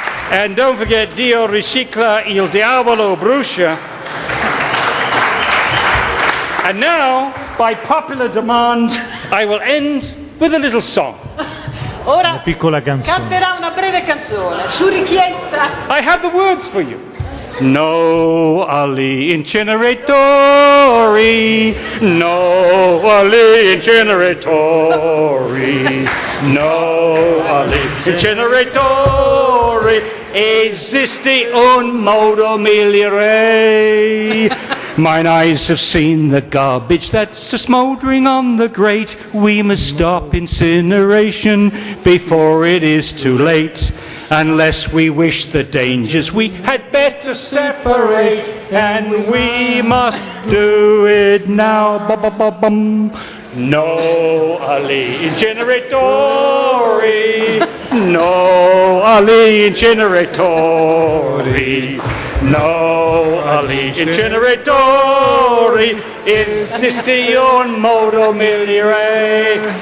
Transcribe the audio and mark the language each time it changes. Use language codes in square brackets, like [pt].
[en] And don't forget, [it] Dio ricicla, il diavolo brucia. [en] And now, by popular demand, I will end with a little song. [it] Ora Piccola canzone. canterà una breve canzone su richiesta. [en] I have the words for you. [it] No agli inceneratori, no agli inceneratori, no agli inceneratori, esiste un modo migliore. [en] Mine eyes have seen the garbage that's smouldering on the grate. We must stop incineration before it is too late. Unless we wish the dangers, we had better separate, and we must do it now. Ba-ba-ba-bum. [it] No agli inceneratori, no agli inceneratori, no agli inceneratori, esiste un modo migliore.